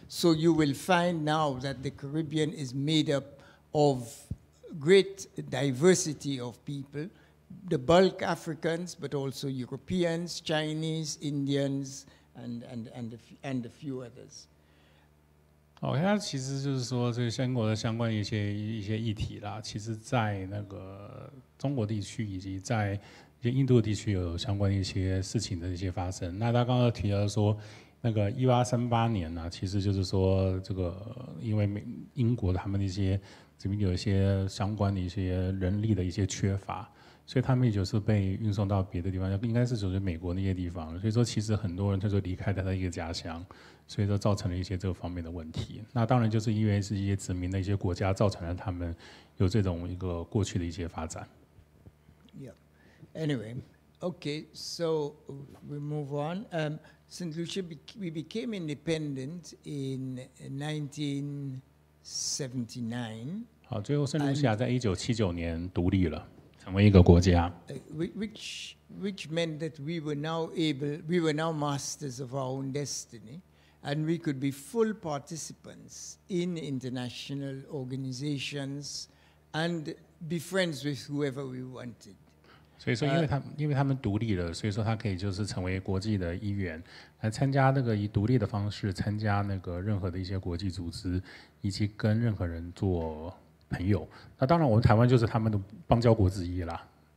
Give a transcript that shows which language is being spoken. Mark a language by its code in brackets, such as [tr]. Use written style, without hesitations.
[en] So you will find now that the Caribbean is made up of great diversity of people, the bulk Africans, but also Europeans, Chinese, Indians, and a few others. [zh] 它其实就是说这个相关的相关一些议题啦，其实在那个中国地区以及在一些印度地区有相关的一些事情的一些发生。那他刚刚提到说，那个1838年呢，其实就是说这个因为英国他们的一些这边有一些相关的一些人力的一些缺乏，所以他们也就是被运送到别的地方，应该是属于美国那些地方。所以说，其实很多人他就离开他的一个家乡，所以说造成了一些这个方面的问题。那当然就是因为是一些殖民的一些国家造成了他们有这种一个过去的一些发展。 [en] Yeah. Anyway, okay, so we move on. Saint Lucia, we became independent in 1979. [zh] 好，最后圣露西亚在1979年独立了，成为一个国家。 [en] Which meant that we were now masters of our own destiny, and we could be full participants in international organizations and be friends with whoever we wanted. [zh] 所以说，因为他们独立了，所以说他可以就是成为国际的一员，来参加那个以独立的方式参加那个任何的一些国际组织，以及跟任何人做朋友。那当然，我们台湾就是他们的邦交国之一啦。